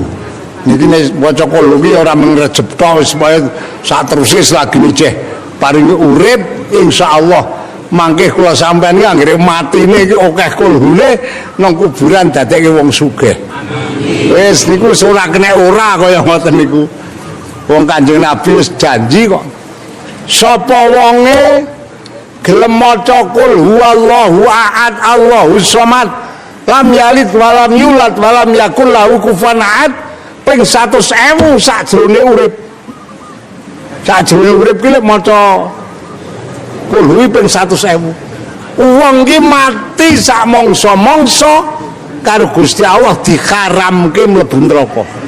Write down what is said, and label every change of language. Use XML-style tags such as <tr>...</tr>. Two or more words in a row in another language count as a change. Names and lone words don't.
<jv>Niki nek maca kulhu ki ora mung Rejab tok wis saterusé selagi niceh paringi urip insyaallah mangke kula sampeyan ki anggere matine iki akeh kulhune nang kuburan dadekke wong sugih. Wis niku ora kena ora kaya ngoten niku. Wong Kanjeng Nabi wis janji kok. Sapa wonge gelem maca</jv> <ar>قل هو الله أحد الله الصمد لم يلد ولم يولد ولم يكن له كفوا أحد</ar> <jv>ping 100.000 sakjroning urip. Sakjroning urip ki lek maca</jv> <ar>قل هو</ar> <jv>ping 100.000. Wong ki mati sak mangsa-mangsa karo Gusti Allah diharamke mlebu neraka.</jv>